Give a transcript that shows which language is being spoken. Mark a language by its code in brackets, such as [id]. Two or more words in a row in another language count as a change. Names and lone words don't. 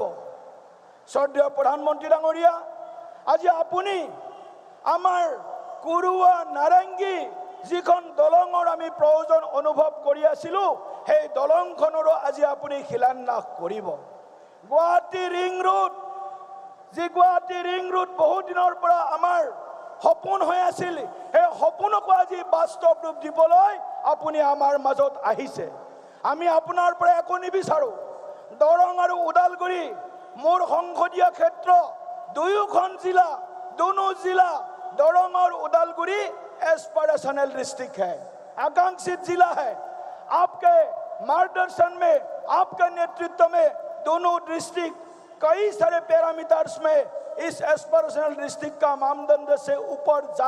[as] শ্ৰদ্ধেয় প্ৰধানমন্ত্ৰী ডাঙৰীয়া, আজি আপুনি আমাৰ কুৰুৱা, নাৰেংগী যিখন দলঙৰ আমি প্ৰয়োজন অনুভৱ কৰি আছিলো সেই দলংখনৰো আজি আপুনি শিলান্যাস কৰিব গুৱাহাটী ৰিং ৰোড যি গুৱাহাটী ৰিং ৰোড বহু দিনৰ পৰা আমাৰ সপোন হৈ আছিল সেই সপোনকো আজি বাস্তৱ ৰূপ দিবলৈ আপুনি আমাৰ মাজত আহিছে আমি আপোনাৰ পৰা একো নিবিচাৰো দৰং আৰু ওদালগুৰি মোৰ সংসদীয় ক্ষেত্ৰ দুয়োখন জিলা [hi] दोनों जिला दरंग और उदालगुरी [en] aspirational district [hi] है आकांक्षित जिला है आपके मार्गदर्शन में आपके नेतृत्व में दोनों डिस्ट्रिक्ट कई सारे पैरामीटर्स में इस [en] aspirational district [hi] का मानदंड से ऊपर जा